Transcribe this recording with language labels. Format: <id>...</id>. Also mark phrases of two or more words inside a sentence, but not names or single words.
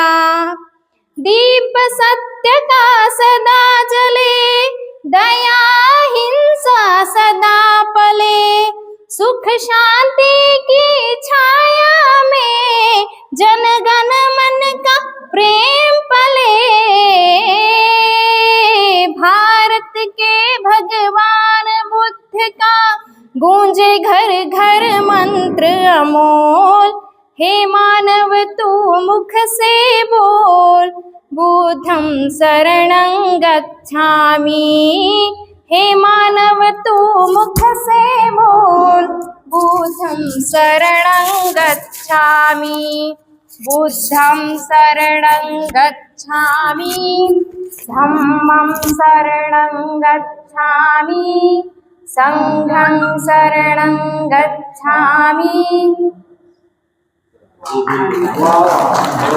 <hi>दीप सत्य का सदा जले, दया हिंसा सदा पले, सुख शांति की छाया में जन गण मन का प्रेम पले। भारत के भगवान बुद्ध का गूंजे घर घर मंत्र अमोल, हे मानव तू मुख से बोल,</hi> <pi>बुद्धं शरणं गच्छामि।</pi> <hi>हे मानव तू मुख से बोल,</hi> <pi>बुद्धं शरणं गच्छामि, बुद्धं शरणं गच्छामि, धम्मं शरणं गच्छामि, संघं शरणं गच्छामि।</pi>